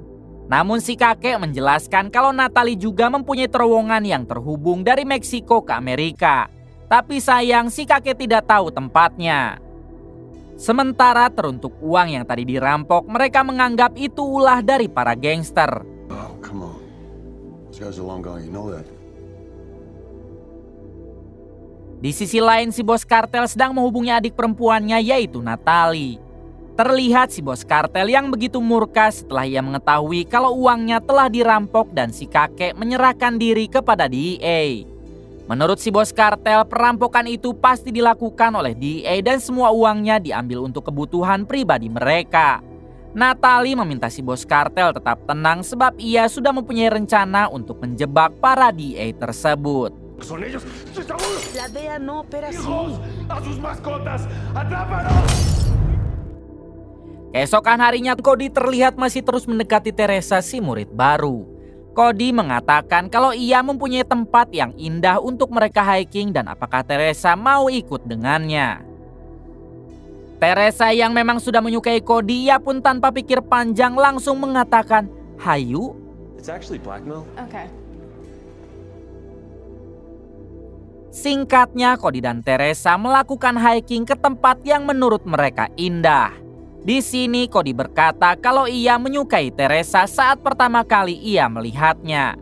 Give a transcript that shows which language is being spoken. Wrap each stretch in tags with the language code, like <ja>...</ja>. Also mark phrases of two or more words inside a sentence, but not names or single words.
<id>Namun si kakek menjelaskan kalau Natalie juga mempunyai terowongan yang terhubung dari Meksiko ke Amerika. Tapi sayang si kakek tidak tahu tempatnya. Sementara teruntuk uang yang tadi dirampok, mereka menganggap itu ulah dari para gangster.</id> <en>Oh, come on. These guys are long gone, you know that.</en> <id>Di sisi lain si bos kartel sedang menghubungi adik perempuannya yaitu Natalie. Terlihat si bos kartel yang begitu murka setelah ia mengetahui kalau uangnya telah dirampok dan si kakek menyerahkan diri kepada DEA. Menurut si bos kartel, perampokan itu pasti dilakukan oleh DEA dan semua uangnya diambil untuk kebutuhan pribadi mereka. Natalie meminta si bos kartel tetap tenang sebab ia sudah mempunyai rencana untuk menjebak para DEA tersebut.</id> <es>Son ellos. La DEA no opera así. ¡A sus mascotas! ¡Atrápalos!</es> <id>Keesokan harinya Cody terlihat masih terus mendekati Teresa, si murid baru. Cody mengatakan kalau ia mempunyai tempat yang indah untuk mereka hiking dan apakah Teresa mau ikut dengannya. Teresa yang memang sudah menyukai Cody, ia pun tanpa pikir panjang langsung mengatakan, "Hayu."</id> <en>It's actually blackmail. Okay.</en> <id>Singkatnya, Cody dan Teresa melakukan hiking ke tempat yang menurut mereka indah. Di sini Cody berkata kalau ia menyukai Teresa saat pertama kali ia melihatnya.</id>